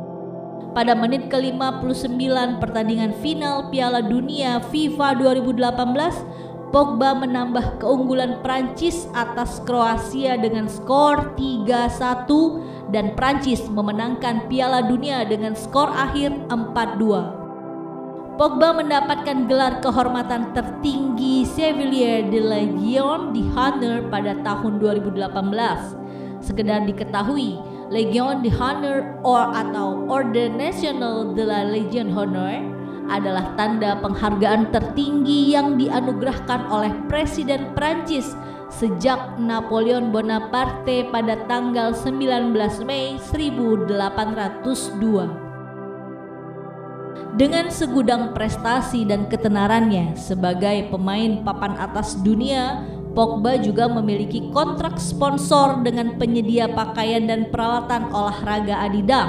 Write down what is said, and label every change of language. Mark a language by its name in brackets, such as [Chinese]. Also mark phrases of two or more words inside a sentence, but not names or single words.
[Indonesian] Pada menit ke-59 pertandingan final Piala Dunia FIFA 2018, Pogba menambah keunggulan Prancis atas Kroasia dengan skor 3-1 dan Prancis memenangkan Piala Dunia dengan skor akhir 4-2. Pogba mendapatkan gelar kehormatan tertinggi Chevalier de Légion d'honneur pada tahun 2018. Sekedar diketahui, Légion d'honneur atau Ordre National de la Légion d'honneur adalah tanda penghargaan tertinggi yang dianugerahkan oleh Presiden Prancis sejak Napoleon Bonaparte pada tanggal 19 Mei 1802. Dengan segudang prestasi dan ketenarannya sebagai pemain papan atas dunia, Pogba juga memiliki kontrak sponsor dengan penyedia pakaian dan peralatan olahraga Adidas.